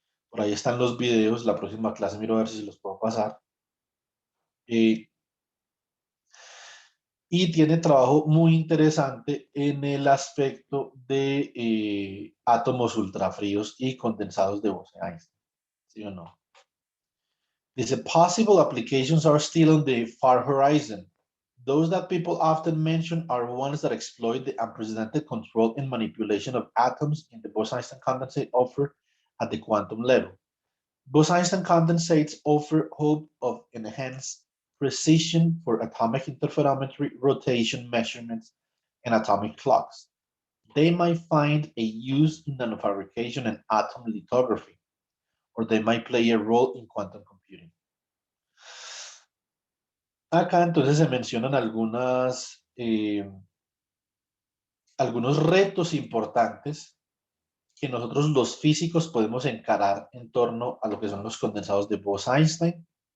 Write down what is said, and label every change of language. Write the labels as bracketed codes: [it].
[es] Por ahí están los videos. La próxima clase miro a ver si los puedo pasar. Y tiene trabajo muy interesante en el aspecto de átomos ultrafríos y condensados de Bose-Einstein. ¿Sí o no? Dice, [en] possible applications are still on the far horizon. Those that people often mention are ones that exploit the unprecedented control and manipulation of atoms in the Bose-Einstein condensate offer at the quantum level. Bose-Einstein condensates offer hope of enhanced precision for atomic interferometry, rotation measurements, and atomic clocks. They might find a use in nanofabrication and atom lithography, or they might play a role in quantum computing. [es] Acá entonces se mencionan algunos retos importantes que nosotros los físicos podemos encarar en torno a lo que son los condensados de Bose-Einstein.